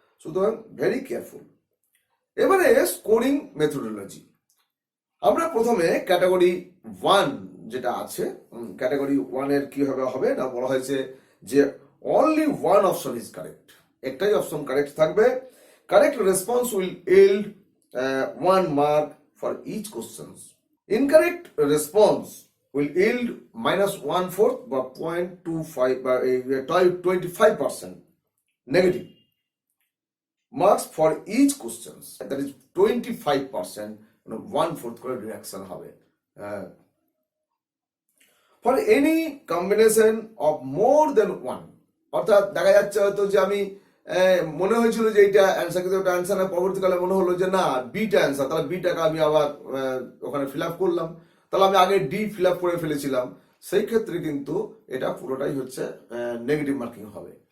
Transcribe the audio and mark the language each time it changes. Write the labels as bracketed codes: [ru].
[bn] সুতরাং very careful. এবারে scoring methodology, আমরা প্রথমে ক্যাটাগরি 1 যেটা আছে ক্যাটাগরি 1 এর কি হবে না বলা হয়েছে যে [en] only one option is correct, [bn] একটাই অপশন কারেক্ট থাকবে। [en] Correct response will yield 1 mark for each question. Incorrect response will yield -1/4 বা 0.25 বা 25% negative marks for each questions, that is 25%, [bn] 1/4 করে রিডাকশন হবে। [en] for any combination of more than one, [bn] অর্থাৎ দেখা যাচ্ছে হয়তো যে আমি মনে হয়েছিল যে এইটা অ্যান্সার, কিন্তু ওটা অ্যান্সার পরবর্তীকালে মনে হলো যে না বিটা অ্যান্সার, তাহলে বিটাকে আমি আবার ওখানে ফিল আপ করলাম, তাহলে আমি আগে ডি ফিল আপ করে ফেলেছিলাম, সেই ক্ষেত্রে কিন্তু এটা পুরোটাই হচ্ছে নেগেটিভ মার্কিং হবে।